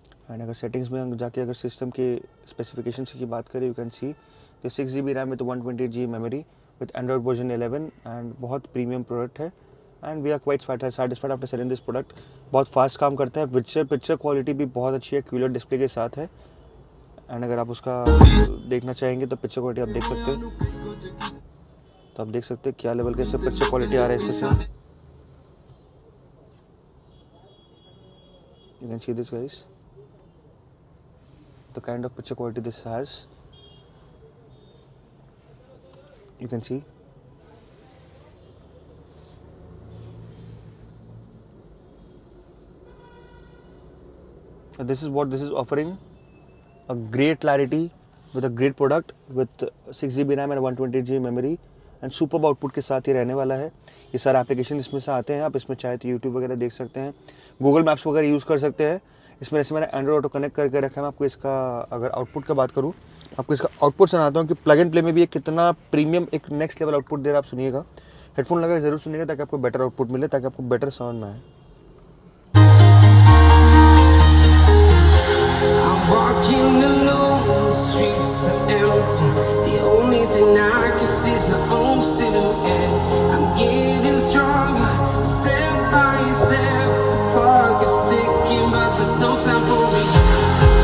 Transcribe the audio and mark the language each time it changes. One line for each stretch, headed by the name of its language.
English: and
Hindi: अगर settings में जाके अगर सिस्टम के स्पेसिफिकेशन की बात करें,
English: you can see the 6 GB RAM with 128 GB memory with Android version 11, and
Hindi: बहुत प्रीमियम प्रोडक्ट है,
English: And we are quite satisfied after selling this product.
Hindi: बहुत फास्ट काम करता है, पिक्चर क्वालिटी भी बहुत अच्छी है, क्यूलर डिस्प्ले के साथ है। एंड अगर आप उसका देखना चाहेंगे तो पिक्चर क्वालिटी आप देख सकते हैं, तो आप देख सकते हैं क्या लेवल का पिक्चर क्वालिटी आ रहा है इसमें से। You can see this guys,
English: the kind of picture quality this has, you can see। This is what this is offering, a great clarity with a great product with 6GB RAM and 128GB memory and super output
Hindi: के साथ ही रहने वाला है। ये सारे application इसमें से आते हैं, आप इसमें चाहे तो यूट्यूब वगैरह देख सकते हैं, गूगल मैप्स वगैरह यूज़ कर सकते हैं। इसमें जैसे मैंने एंड्रॉइड ऑटो कनेक्ट करके रखा है। मैं आपको इसका अगर आउटपुट का बात करूँ, आपको इसका आउटपुट सुनाता हूँ कि प्लग एंड प्ले में भी एक कितना प्रीमियम एक नेक्स्ट लेवल आउटपुट दे रहा है। आप सुनिएगा, हेडफोन लगा जरूर सुनिएगा ताकि आपको बेटर आउटपुट मिले, ताकि आपको बेटर साउंड में आए।
English: Walking alone, the streets are empty. The only thing I can see is my own silhouette. I'm getting stronger, step by step. The clock is ticking, but there's no time for regrets.